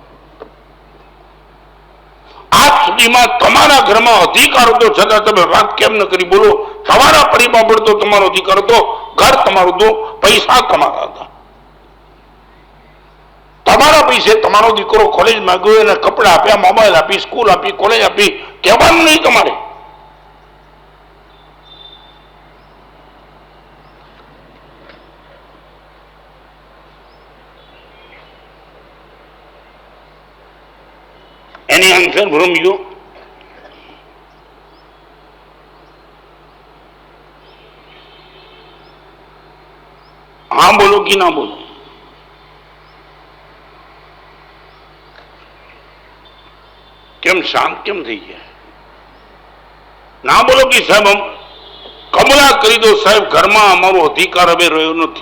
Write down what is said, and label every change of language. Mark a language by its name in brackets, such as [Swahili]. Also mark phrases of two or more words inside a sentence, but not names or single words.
[Gujarati] આજ સુધીમાં તમારા ઘરમાં અધિકાર હતો છતાં તમે વાત કેમ ન કરી? બોલો. તમારા પરિવાર પર તો તમારો અધિકાર હતો, ઘર તમારું હતું, પૈસા તમારા હતા. તમારા પૈસે તમારો દીકરો કોલેજમાં ગયો, એને કપડા આપ્યા, મોબાઈલ આપી, સ્કૂલ આપી, કોલેજ આપી, કહેવાનું નહીં તમારે. [English] Any answer from you? [Hindi] हाँ बोलो कि ना बोलो? [Gujarati] કેમ શાંત કેમ થઈ ગયા? ના બોલો કે સાહેબ हम કબૂલા કરી દો સાહેબ, ઘરમાં અમારો અધિકાર હવે રહ્યો નથી.